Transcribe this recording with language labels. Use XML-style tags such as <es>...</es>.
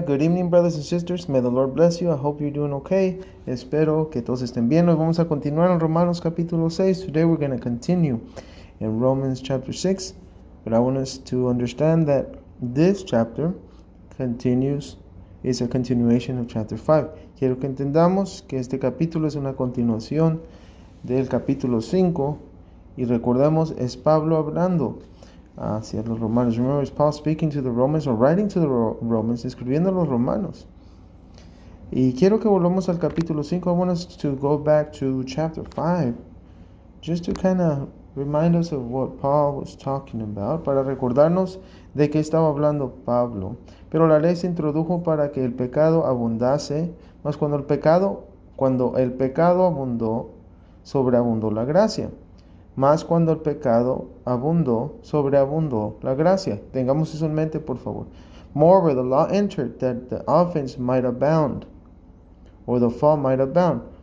<en>Good evening, brothers and sisters. May the Lord bless you. I hope you're doing okay.</en> <es>Espero que todos estén bien. Hoy vamos a continuar en Romanos capítulo 6.</es> <en>Today we're going to continue in Romans chapter 6. But I want us to understand that this chapter is a continuation of chapter 5.</en> <es>Quiero que entendamos que este capítulo es una continuación del capítulo 5. Y recordemos, es Pablo hablando hacia los romanos.</es> <en>Remember, it's Paul speaking to the Romans or writing to the Romans,</en> <es>escribiendo a los romanos. Y quiero que volvamos al capítulo 5.</es> <en>I want us to go back to chapter 5 just to kind of remind us of what Paul was talking about,</en> <es>para recordarnos de qué estaba hablando Pablo. Pero la ley se introdujo para que el pecado abundase, mas cuando el pecado abundó, sobreabundó la gracia. Más cuando el pecado abundó, sobreabundó la gracia. Tengamos eso en mente, por favor.</es> <en>Moreover, the law entered that the offense might abound, or the fault might abound.</en>